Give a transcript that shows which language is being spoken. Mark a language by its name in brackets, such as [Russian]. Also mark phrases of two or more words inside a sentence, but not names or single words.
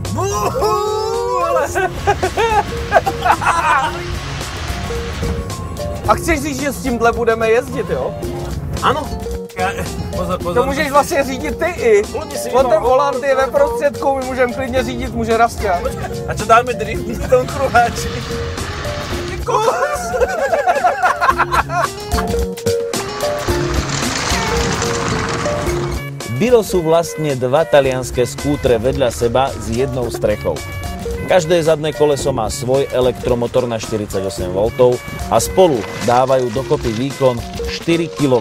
[Czech] A chceš říct, že s tímhle budeme jezdit, jo? Ano. Pozor. To můžeš vlastně řídit ty i. On ten volant je ve prostředku, my můžeme klidně řídit, může Rastia. [Slovak] A čo dáme drift v tom kruháči? Biro sú vlastne dva talianské skútre vedľa seba s jednou strechou. Každé zadné koleso má svoj elektromotor na 48 V a spolu dávajú dokopy výkon 4 kW.